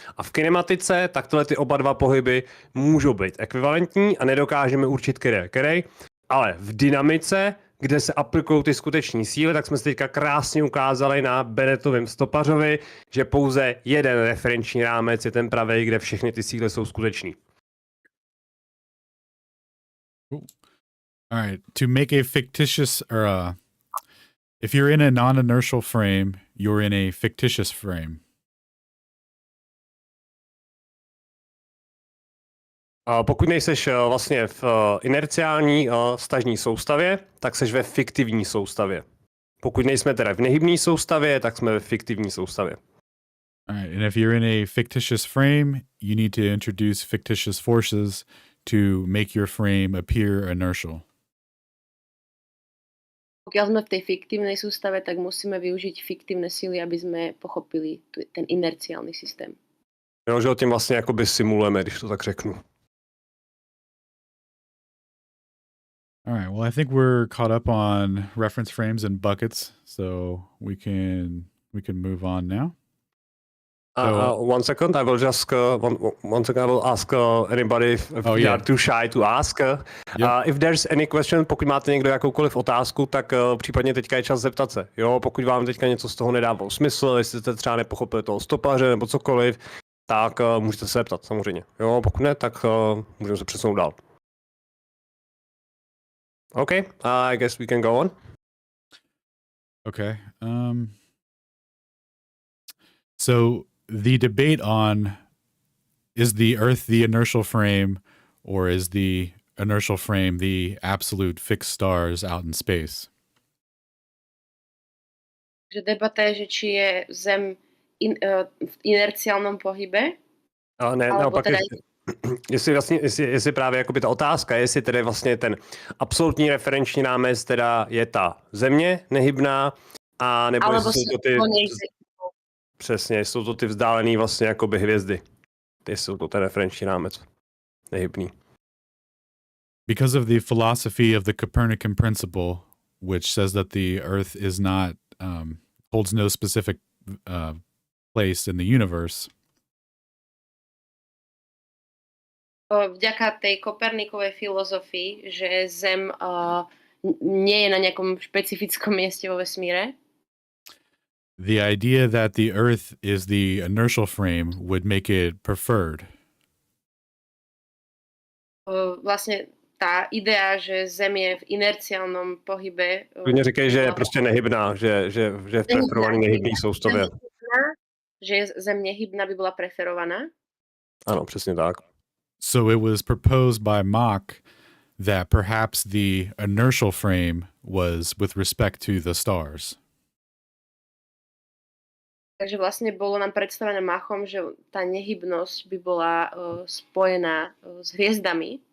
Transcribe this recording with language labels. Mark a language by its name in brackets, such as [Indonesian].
[Czech] A v kinematice tak tyhle ty oba dva pohyby můžou být ekvivalentní a nedokážeme určit, který, ale v dynamice, kde se aplikují ty skuteční síly, tak jsme si teďka krásně ukázali na Bennettovém stopařovi, že pouze jeden referenční rámec je ten pravý, kde všechny ty síly jsou skuteční. [English] Cool. All right, to make a fictitious, if you're in a non-inertial frame, you're in a fictitious frame. [Czech] Pokud nejseš vlastně v inerciální vztažní soustavě, tak seš ve fiktivní soustavě. Pokud nejsme teda v nehybné soustavě, tak jsme ve fiktivní soustavě. [English] All right, and if you're in a fictitious frame, you need to introduce fictitious forces to make your frame appear inertial. [Slovak] Pokiaľ sme v tej fiktívnej sústave, tak musíme využiť fiktívne síly, aby sme pochopili ten inerciálny systém. [Czech] Jo, že o tím vlastně jakoby simulujeme, když to tak řeknu. [English] All right, well, I think we're caught up on reference frames and buckets, so we can move on now. One second, I will just one second. I will ask anybody if you are too shy to ask. If there's any question, [Czech] pokud máte někdo jakoukoliv otázku, tak případně teďka je čas zeptat se. Jo, pokud vám teďka něco z toho nedávalo smysl, jestli jste třeba nepochopili toho stopaře nebo cokoliv, tak můžete se zeptat samozřejmě. Jo, pokud ne, tak můžeme se přesunout dál. [English] Okay, I guess we can go on. Okay. So the debate on is the Earth the inertial frame or is the inertial frame the absolute fixed stars out in space? [Slovak] Že debata je, že či je Zem v inerciálnom pohybe? [Czech] Ne, naopak teda... Jestli právě jakoby ta otázka, jestli tedy vlastně ten absolutní referenční rámec teda je ta Země nehybná, a nebo jestli jsou to ty... Přesně, jsou to ty vzdálený vlastně jakoby hvězdy. Ty jsou to ten referenční rámec nehybný. [English] Because of the philosophy of the Copernican principle, which says that the Earth is not, holds no specific place in the universe. [Slovak] Vďaka tej Kopernikovej filozofii, že Zem nie je na nejakom špecifickom mieste vo vesmíre. [English] The idea that the Earth is the inertial frame would make it preferred. [Slovak] Vlastne tá idea, že Zem je v inerciálnom pohybe. [Czech] Klidně říkej, že je prostě nehybná, že je v preferovaný nehybný soustavě. [Slovak] Že je Zem nehybná by bola preferovaná? [Czech] Ano, přesně tak. [English] So it was proposed by Mach that perhaps the inertial frame was with respect to the stars. [Slovak] Takže vlastne bolo nám predstavené Machom, že tá nehybnosť by bola spojená s hviezdami.